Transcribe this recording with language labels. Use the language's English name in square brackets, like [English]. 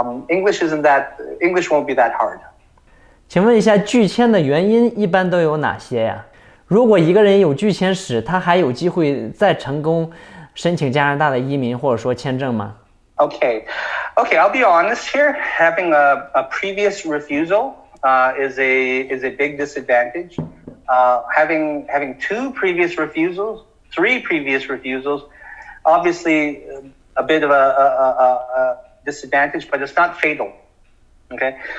[English] English won't be that hard. [Chinese] 请问一下，拒签的原因一般都有哪些呀？如果一个人有拒签史，他还有机会再成功申请加拿大的移民或者说签证吗？ [English] Okay, I'll be honest here. Having a previous refusal is a big disadvantage. Having 2 previous refusals, 3 previous refusals, obviously a bit of a disadvantage, but it's not fatal. Okay.